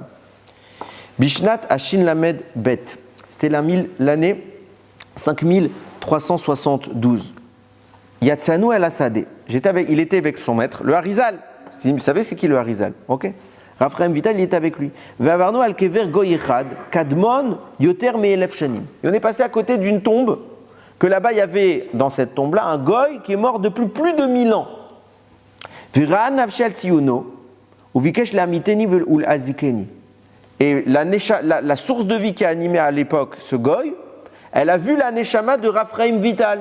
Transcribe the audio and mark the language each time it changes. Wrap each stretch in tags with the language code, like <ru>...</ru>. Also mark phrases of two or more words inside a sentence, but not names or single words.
<he>בשנת השין למד בית,</he> <fr>c'était l'année 5372.</fr> <he>יצאנו אל השדה,</he> <fr>il était avec son maître, le Harizal. Vous savez c'est qui le Harizal? Ok. Raphaël Vital, il était avec lui.</fr> <he>ועברנו על קבר גוי אחד קדמון יותר מאלף שנים.</he> <fr>Et on est passé à côté d'une tombe, que là-bas il y avait, dans cette tombe-là, un goy qui est mort depuis plus de 1000 ans.</fr> <he>וראה נפשי על ציונו ובקש להמיתני ולהזיקני.</he> <fr>Et la source de vie qui a animé à l'époque ce goy, elle a vu la neshama de Raphaël Vital.</fr>